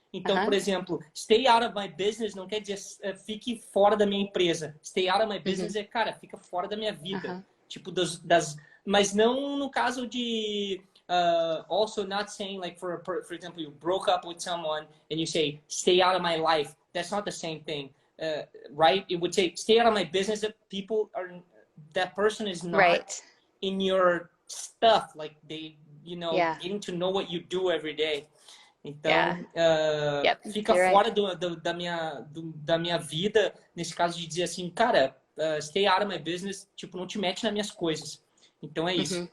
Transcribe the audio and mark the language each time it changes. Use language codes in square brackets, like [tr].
[pt] Então, por exemplo, [en] stay out of my business [pt] não quer dizer fique fora da minha empresa. [en] Stay out of my business [pt] é, cara, fica fora da minha vida. Tipo, mas não no caso de [en] Also not saying like, for example, you broke up with someone and you say, stay out of my life. That's not the same thing, right? It would say, stay out of my business. That person is not in your stuff. Like they, you know, getting to know what you do every day. [pt] Então, fica fora da minha vida, nesse caso de dizer assim, cara, [en] stay out of my business, [pt] tipo, não te mete nas minhas coisas. Então é isso.